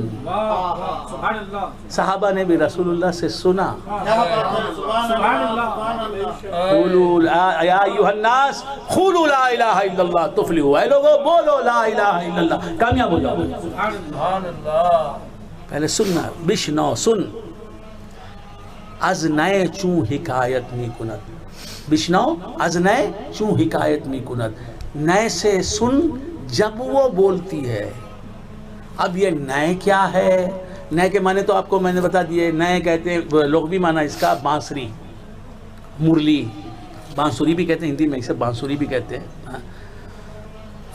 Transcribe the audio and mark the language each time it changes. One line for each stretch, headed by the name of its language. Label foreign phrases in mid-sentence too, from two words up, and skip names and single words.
Urdu: صحابہ نے بھی رسول اللہ سے سنا.
Arabic: یا ایھا الناس قولوا لا الہ الا اللہ تفلحوا.
Urdu: اے لوگو بولو
Arabic: لا الہ الا اللہ،
Urdu: کامیاب ہو جاؤ. پہلے سننا.
Persian: بشنو سن. از نئے چون حکایت می کند. بشنو از نئے چون حکایت می کند.
Urdu: نئے سے سن جب وہ بولتی ہے. اب یہ نئے کیا ہے؟ نئے کے معنی تو آپ کو میں نے بتا دیے. نئے کہتے ہیں لوگ بھی معنی اس کا بانسری، مرلی، بانسری بھی کہتے ہیں ہندی میں، اسے بانسری بھی کہتے ہیں.